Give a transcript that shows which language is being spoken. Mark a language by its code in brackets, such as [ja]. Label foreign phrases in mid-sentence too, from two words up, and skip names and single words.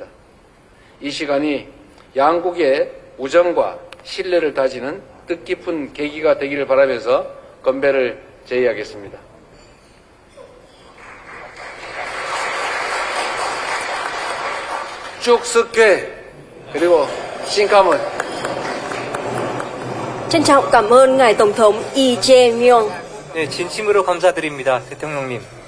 [ko] 이 시간이 양국의 우정과 신뢰를 다지는 뜻깊은 계기가 되기를 바라면서 건배를 제의하겠습니다. 쭉 [vi] sức khỏe [ko] 그리고 신감은. [vi] Trân trọng cảm ơn Ngài Tổng thống Lee Jae-myung. [ko] 네, 진심으로 감사드립니다, 대통령님.